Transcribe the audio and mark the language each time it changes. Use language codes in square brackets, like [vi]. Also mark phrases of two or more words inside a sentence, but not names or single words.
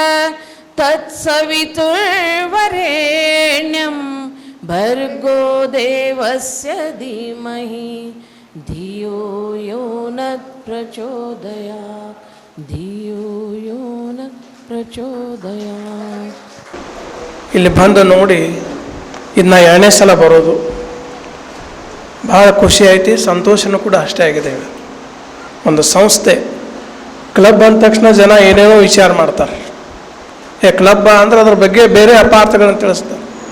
[sa] तत्सवितुर्वरेण्यं भर्गो देवस्य धीमहि धियो यो नः प्रचोदयात् धियो यो नः प्रचोदयात्. [kn] ಇಲ್ಲಿ ಬಂದು ನೋಡಿ ಇನ್ನು 2ನೇ ಸಲ ಬರೋದು ಭಾಳ ಖುಷಿ ಐತಿ, ಸಂತೋಷನೂ ಕೂಡ ಅಷ್ಟೇ ಆಗಿದೆ. ಒಂದು ಸಂಸ್ಥೆ ಕ್ಲಬ್ ಅಂದ ತಕ್ಷಣ ಜನ ಏನೇನೋ ವಿಚಾರ ಮಾಡ್ತಾರೆ. ಕ್ಲಬ್ ಅಂದ್ರೆ ಅದ್ರ ಬಗ್ಗೆ ಬೇರೆ ಅಪಾರ್ಥಗಳನ್ನು ತಿಳಿಸ್ತಾರೆ.